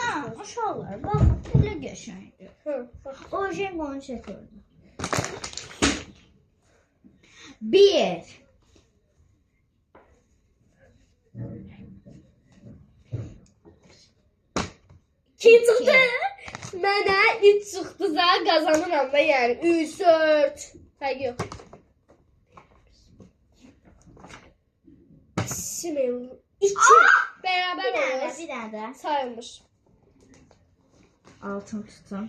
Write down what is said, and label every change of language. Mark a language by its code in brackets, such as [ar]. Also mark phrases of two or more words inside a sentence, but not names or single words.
[az] Ha uşaqlar bak elə geçəydi. Hı, bak. [tr] O şey onu çekiyordu. 1 [az] Kim çıxdı? Mənə 3 çıxdısa qazanıram da yəni 3 4. Fərqi yox. Şimdi 2 bərabər olur. bir dənə də. Sayılmış. [tr] Altın tutun.